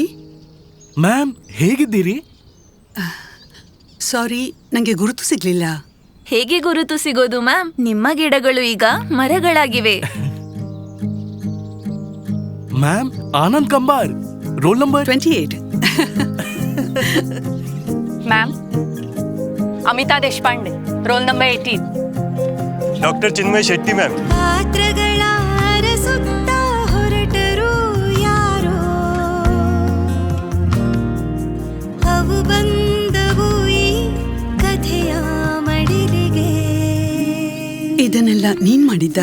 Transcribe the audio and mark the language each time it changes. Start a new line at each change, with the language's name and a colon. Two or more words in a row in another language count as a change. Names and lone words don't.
Kannada: ಮ್ಯಾಮ್, ಹೇಗಿದ್ದೀರಿ? ಸಾರಿ, ನಂಗೆ ಗುರುತು ಸಿಗ್ಲಿಲ್ಲ. ಹೇಗೆ ಗುರುತು ಸಿಗೋದು ಮ್ಯಾಮ್? ನಿಮ್ಮ ಗಿಡಗಳು ಈಗ ಮರಗಳಾಗಿವೆ.
English: ಮ್ಯಾಮ್, ಆನಂದ್ ಕಂಬಾರ್, roll number 28. मैम अमिता देशपांडे, roll number 18. डॉक्टर चिन्मय शेट्टी मैम.
Kannada: ಪಾತ್ರಗಳ ಅರಸುತ್ತ ಹೊರಟರು ಯಾರೋ, ಅವು ಬಂದವು ಈ ಕಥೆಯ ಮಡಿಲಿಗೆ. ಇದನ್ನೆಲ್ಲ ನೀನ್ ಮಾಡಿದ್ದ?